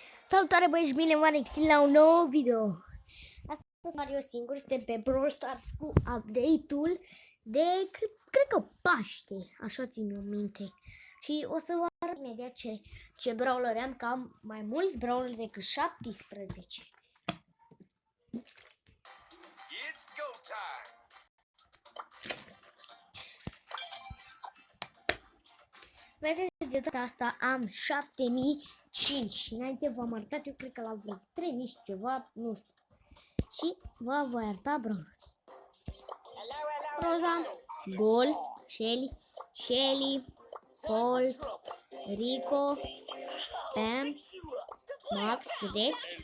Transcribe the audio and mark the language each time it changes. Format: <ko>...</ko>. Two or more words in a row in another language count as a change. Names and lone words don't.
<ro>Salutare băieți, bine v-am regăsit la un nou video. Astăzi Mario singur, suntem pe Brawl Stars cu update-ul de, cred că Paște, așa țin eu minte. Și o să vă arăt imediat ce brawler am, că am mai mulți brawler decât 17.</ro> <en>It's go time.</en> <ro>Vedeți, de data asta am 7005 și înainte v-am arătat, eu cred că la vreo 3000 și ceva, nu știu. Și voi arăta brawler. Roza, Gol, Shelly, Paul, Rico, Pam, Max, vedeți?</ro>